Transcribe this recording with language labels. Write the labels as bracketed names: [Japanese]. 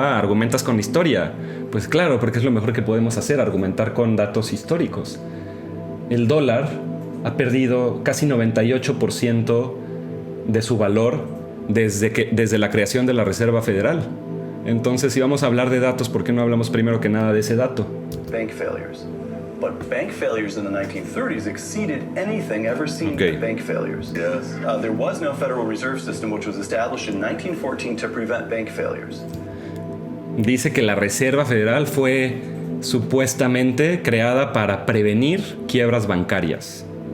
[Spanish] ¿Argumentas con historia? Pues claro, porque es lo mejor que podemos hacer, argumentar con datos históricos. El dólar ha perdido casi 98% de su valor desde la creación de la Reserva Federal. Entonces, si vamos a hablar de datos, ¿por qué no hablamos primero que nada de ese dato? [English] Bank failures. But bank failures in the 1930s exceeded anything ever seen by bank failures. Yes. There was no Federal Reserve System, which was established in 1914 to prevent bank failures. [Spanish] Dice que la Reserva Federal fue supuestamente creada para prevenir quiebras bancarias.